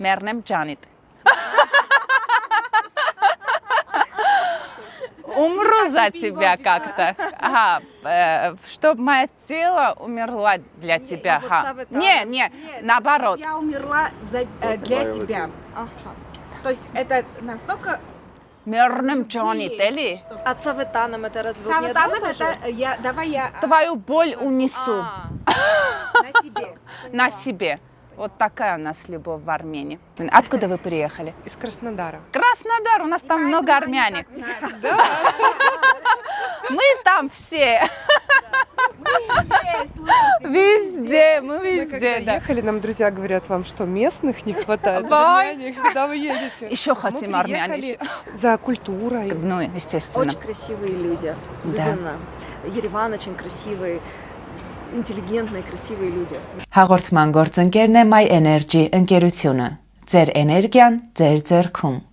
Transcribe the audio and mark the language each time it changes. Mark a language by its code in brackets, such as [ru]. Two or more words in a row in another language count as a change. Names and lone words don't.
[hy] Մեռնեմ ջանիդ։ [ru] Умру за тебя как-то. Ага, чтобы мое тело умерло для тебя. Ага. Не, наоборот. Я умерла для тебя. То есть это настолько... [hy] Мэрнэм ջանիդ, էլի։ [ru] А цаветаном это разве не одно Цаветаном тоже? это давай я Твою боль унесу на себе. на себе. Вот такая у нас любовь в Армении. Откуда вы приехали? Из Краснодара. Краснодар, у нас там много армяне. Мы там все. Везде, мы Мы везде, когда да. ехали, нам друзья говорят, вам что, местных не хватает? Давай. Армяне, куда вы едете? Еще хотим Мы армян. приехали за культурой. Ну, естественно. Очень красивые люди. Да. Безумно. Երևան очень красивый, ինտելիգենտные, красивые люди. [hy] Հաղորդման գործընկերն է My Energy ընկերությունը։ Ձեր էներգիան ձեր ձեռքում։